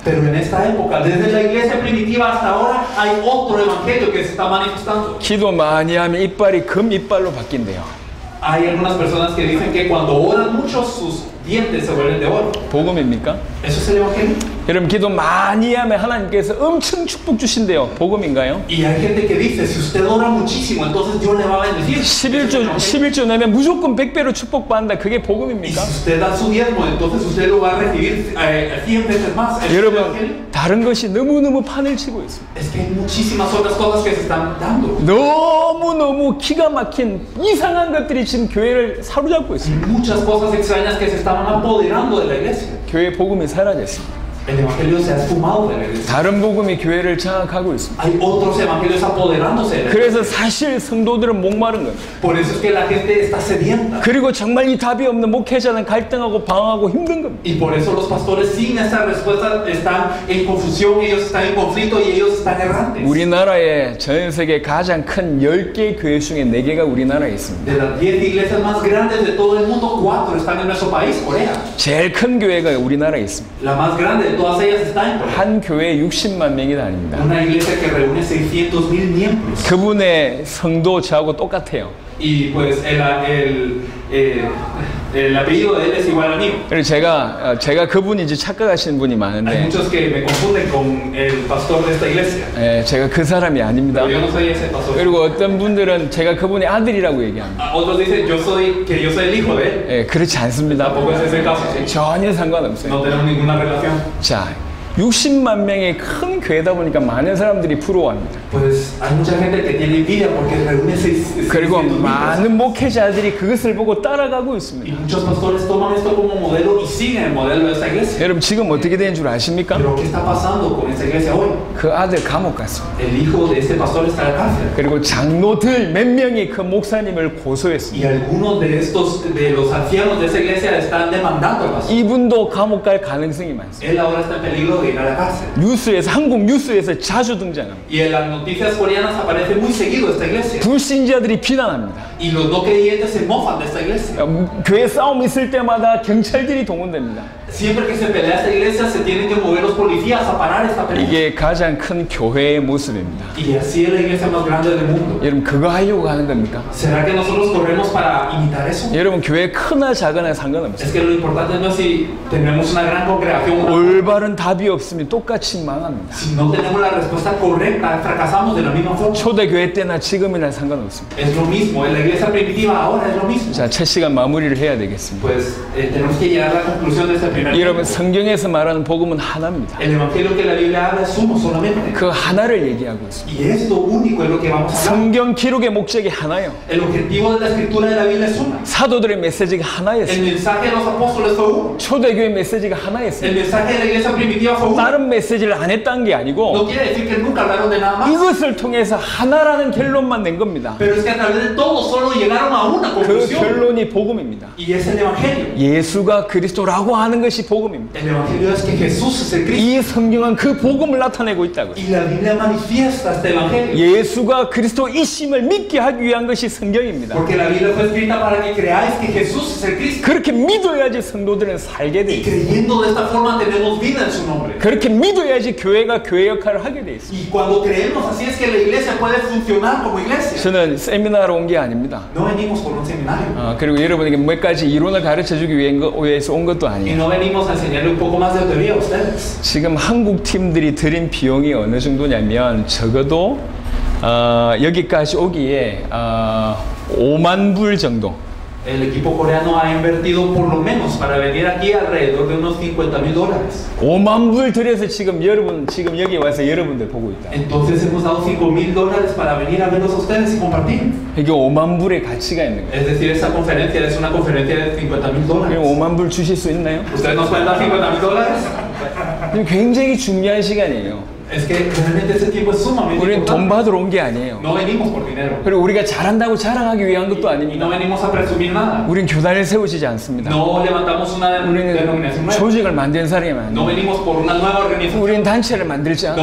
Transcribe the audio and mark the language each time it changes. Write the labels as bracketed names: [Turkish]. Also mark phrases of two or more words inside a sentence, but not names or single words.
[Spanish] Pero en esta época, desde la iglesia primitiva hasta ahora, hay otro evangelio que se está manifestando. [Korean] 기도 많이 하면 이빨이 금 이빨로 바뀐대요. [Spanish] Hay algunas personas que dicen que cuando oran mucho sus dientes se vuelven de oro. [Korean] 복음입니까? [Spanish] ¿Eso es el evangelio? [Korean] 여러분 기도 많이 하면 하나님께서 엄청 축복 주신대요. 복음인가요? [Spanish] Y hay gente que dice, si usted ora muchísimo, entonces Dios le va a bendecir. [Korean] 11조 내면 무조건 100배로 축복받는다. 그게 [Spanish] Y [Korean] 복음입니까? [Spanish] si usted da su diezmo, entonces usted lo va a recibir 100 veces más. ¿Eso es el evangelio? [Korean] 여러분 다른 것이 너무너무 판을 치고 있습니다. [Spanish] Es que hay muchísimas otras cosas que se están dando. [Korean] 너무너무 기가 막힌 이상한 것들이 지금 교회를 사로잡고 [Spanish] Y [Korean] 있습니다. [Spanish] muchas cosas extrañas que se estaban apoderando de la iglesia. [Korean] 교회 복음이 사라졌습니다. [Spanish] El evangelio se ha esfumado de la iglesia. [Korean] 다른 복음이 교회를 장악하고 있습니다. [Spanish] Hay otros evangelios apoderándose de la iglesia. [Korean] 그래서 사실 성도들은 목마른 겁니다. [Spanish] Por eso es que la gente está sedienta. [Korean] 그리고 정말 이 답이 없는 목회자는 갈등하고 방황하고 힘든 겁니다. [Spanish] Y por eso los pastores sin esta respuesta están en confusión, ellos están en conflicto y ellos están errantes. [Korean] 우리나라에 전 세계 가장 큰 10개 교회 중에 4개가 우리나라에 있습니다. [Spanish] De las 10 iglesias más grandes de todo el mundo, 4 están en nuestro país, Corea. [Korean] 제일 큰 교회가 우리나라에 있습니다. [Spanish] La más grande de todas ellas está en Corea. [Korean] 한 교회에 60만 명이 다닙니다. [Spanish] Una iglesia que reúne 600,000 miembros. [Korean] 그분의 성도 저하고 똑같아요. [Spanish] Y pues el apellido de él es igual al mío. [Korean] 그래서 제가 그분인지 착각하시는 분이 [Spanish] Hay [Korean] 많은데 [Spanish] muchos que me confunden con el pastor de esta iglesia. [Korean] 제가 그 사람이 아닙니다. [Spanish] Pero yo no soy ese pastor. [Korean] 그리고 어떤 분들은 제가 그분의 아들이라고 얘기합니다. [Spanish] Otros dicen que yo soy el hijo de él. [Korean] 그렇지 않습니다. [Spanish] Tampoco es ese el caso. [Korean] 전혀 상관없어요. [Spanish] No tenemos ninguna relación. [Korean] 자, 60만 명의 큰 큰 교회다 보니까 많은 사람들이 부러워합니다. [Spanish] Pues hay mucha gente que tiene envidia porque reúne [Korean] 그리고 [Spanish] 600,000 [Korean] 많은 목회자들이 그것을 보고 따라가고 [Spanish] y [Korean] 있습니다. [Spanish] muchos pastores toman esto como modelo y siguen el modelo de esta iglesia. [Korean] 여러분 지금 어떻게 된 줄 아십니까? [Spanish] Pero ¿qué está pasando con esta iglesia hoy? [Korean] 그 아들 감옥 갔습니다. [Spanish] El hijo de este pastor está en la cárcel. [Korean] 그리고 장로들 몇 명이 그 목사님을 [Spanish] Y [Korean] 고소했습니다. [Spanish] algunos de los ancianos de esa iglesia están demandando al pastor. [Korean] 이분도 감옥 갈 가능성이 많습니다. [Spanish] Él ahora está en peligro de ir a la cárcel. [Korean] 뉴스에서 한국 뉴스에서 자주 등장합니다. [Spanish] Y en las noticias coreanas aparece muy seguido esta iglesia. [Korean] 불신자들이 비난합니다. [Spanish] Y los no creyentes se mofan de esta iglesia. [Korean] 교회 싸움 있을 때마다 경찰들이 동원됩니다. [Spanish] Siempre que se pelea esta iglesia se tienen que mover los policías a parar esta pelea. [Korean] 이게 가장 큰 교회의 모습입니다. [Spanish] Y así es la iglesia más grande del mundo. [Korean] 여러분 그거 하려고 하는 겁니까? [Spanish] ¿Será que nosotros corremos para imitar eso? [Korean] 여러분 교회 크나 작으나 상관없어요. [Spanish] Es que lo importante no es si tenemos una gran congregación o no. [Korean] 올바른 답이 없으면 똑같이 망합니다. [Spanish] Si no tenemos la respuesta correcta, fracasamos de la misma forma. [Korean] 초대교회 때나 지금이나 상관없습니다. [Spanish] Es lo mismo, en la iglesia primitiva ahora es lo mismo. [Korean] 자, 첫 시간 마무리를 해야 되겠습니다. [Spanish] Pues tenemos que llegar a la conclusión de este primer [Korean] 여러분 [Spanish] tiempo. [Korean] 성경에서 말하는 복음은 하나입니다. [Spanish] El evangelio que la Biblia habla es uno solamente. [Korean] 그 하나를 얘기하고 있습니다. [Spanish] Y esto único es lo que vamos a hablar. [Korean] 성경 기록의 목적이 하나요. [Spanish] El objetivo de la escritura de la Biblia es una. [Korean] 사도들의 메시지가 [Spanish] El [Korean] 하나였어요. [Spanish] mensaje de los apóstoles fue uno. [Korean] 초대교회 메시지가 [Spanish] El [Korean] 하나였어요. [Spanish] mensaje de la iglesia primitiva fue uno. [Korean] 다른 메시지를 안 했다는 게 [Spanish] No [Korean] 아니고 [Spanish] quiere decir que nunca hablaron de nada más. [Korean] 이것을 통해서 하나라는 결론만 낸 겁니다. [Spanish] Pero es que a través de todo solo llegaron a una [Korean] 그 [Spanish] conclusión. [Korean] 결론이 복음입니다. [Spanish] Y es el evangelio. [Korean] 예수가 그리스도라고 하는 것이 복음입니다. [Spanish] El evangelio es que Jesús es el Cristo. [Korean] 이 성경은 그 복음을 나타내고 있다고요. [Spanish] Y la Biblia manifiesta este evangelio. [Korean] 예수가 그리스도이심을 믿게 하기 위한 것이 성경입니다. [Spanish] Porque la Biblia fue escrita para que creáis que Jesús es el Cristo. [Korean] 그렇게 믿어야지 성도들은 살게 돼 [Spanish] Y [Korean] 있어요. [Spanish] creyendo de esta forma tenemos vida en su nombre. [Korean] 그렇게 믿어야지 교회가 교회 역할을 하게 돼 있어요. [Spanish] Y cuando creemos así es que la iglesia puede funcionar como iglesia. [Korean] 저는 세미나로 온 게 아닙니다. [Spanish] No venimos por un seminario. [Korean] 그리고 여러분에게 몇 가지 이론을 가르쳐 주기 위해서 온 것도 [Spanish] Y [Korean] 아니에요. [Spanish] no venimos a enseñarle un poco más de teoría a ustedes. [Korean] 지금 한국 팀들이 들인 비용이 어느 정도냐면 적어도 여기까지 오기에 5만 불 정도. [Spanish] El equipo coreano ha invertido por lo menos para venir aquí alrededor de unos $50,000. [Korean] 5만 불 들여서 지금 여러분 지금 여기 와서 여러분들 보고 있다. [Spanish] Entonces hemos dado $5,000 para venir a verlos a ustedes y compartir. [Korean] 이게 5만 불의 가치가 있는 거예요. [Spanish] Es decir, esta conferencia es una conferencia de $50,000. [Korean] 그럼 5만 불 주실 수 있나요? [Spanish] ¿Ustedes nos pueden dar $50,000? [Korean] 이거 굉장히 중요한 시간이에요. [Spanish] Es que realmente este tiempo es sumamente [Korean] 우리는 돈 [Spanish] importante. [Korean] 받으러 온 게 아니에요. [Spanish] No venimos por dinero. [Korean] 그리고 우리가 잘한다고 자랑하기 위한 것도 [Spanish] Y no [Korean] 아닙니다. [Spanish] venimos a presumir nada. [Korean] 우린 교단을 세우지 않습니다. [Spanish] No levantamos una [Korean] 우리는 [Spanish] denominación nueva. [Korean] 조직을 만든 사람이 [Spanish] No [Korean] 아니에요. [Spanish] venimos por una nueva organización. [Korean] 우린 단체를 만들지 [Spanish] No